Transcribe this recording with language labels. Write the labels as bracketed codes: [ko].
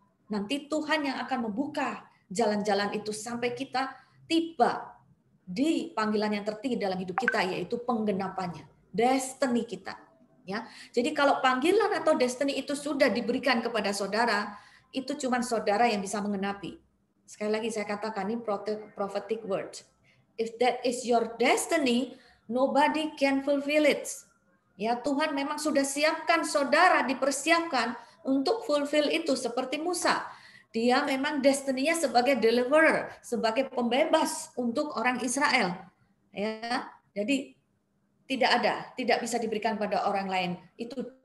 [id] Nanti Tuhan yang akan membuka jalan-jalan itu sampai kita tiba di panggilan yang tertinggi dalam hidup kita, yaitu penggenapannya, destiny kita. Ya, jadi kalau panggilan atau destiny itu sudah diberikan kepada saudara, itu cuma saudara yang bisa mengenapi. Sekali lagi saya katakan ini prophetic word. [en] If that is your destiny, nobody can fulfill it. [id] Ya, Tuhan memang sudah siapkan saudara, dipersiapkan untuk fulfill itu seperti Musa. Dia memang destiny-nya sebagai deliverer, sebagai pembebas untuk orang Israel. Ya, jadi tidak bisa diberikan pada orang lain. Itu